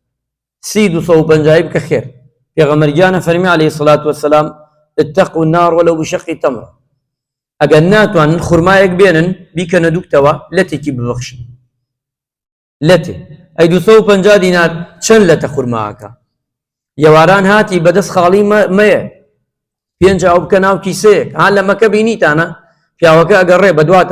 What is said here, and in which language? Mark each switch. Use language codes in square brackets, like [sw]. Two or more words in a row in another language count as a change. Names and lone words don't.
[ckb] 250 بکە خێر پێغەمبەرگیانە فەرمی [ar] عەلەیهی سەڵات وەسەلام اتقوا النار ولو بشق تمرة [ckb] ئەگەر ناتوانن خورمایەک بێنن بیکەنە دووکتەوە لەتێکی ببەخشن لەتێ ئەی 250 دینار چەند لەتە خورماکە یەواران هاتی بەدەست خاڵی مەیە 5 ئەو بکە ناو کیسەیەک هان لە مەکە بینیتانە پیاوەکە ئەگەڕێ بەدواتە